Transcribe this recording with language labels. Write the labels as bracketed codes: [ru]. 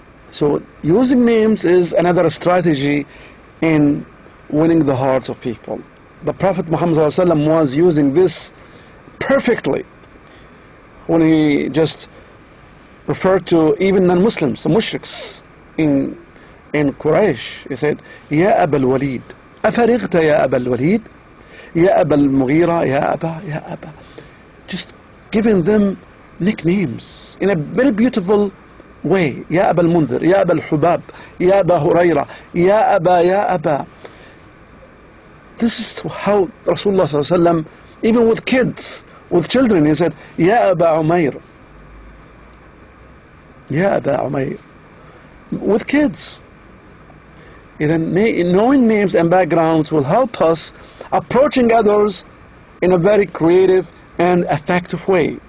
[en] So using names is another strategy in winning the hearts of people. The Prophet Muhammad ﷺ was using this perfectly when he just referred to even non-Muslims, the mushriks in Quraysh. He said, [ar] Ya Aba al-Walid, أفرغت يا أبا الوليد يا أبا المغيرة يا أبا. [en] Just giving them nicknames in a very beautiful way. [ar] يا أبا المنذر, يا أبا الحباب, يا أبا هريرة, يا أبا. [en] This is how Rasulullah ﷺ, even with kids, with children, he said, [ar] يا أبا عمير, يا أبا عمير. [en] With kids. Then knowing names and backgrounds will help us approaching others in a very creative and effective way.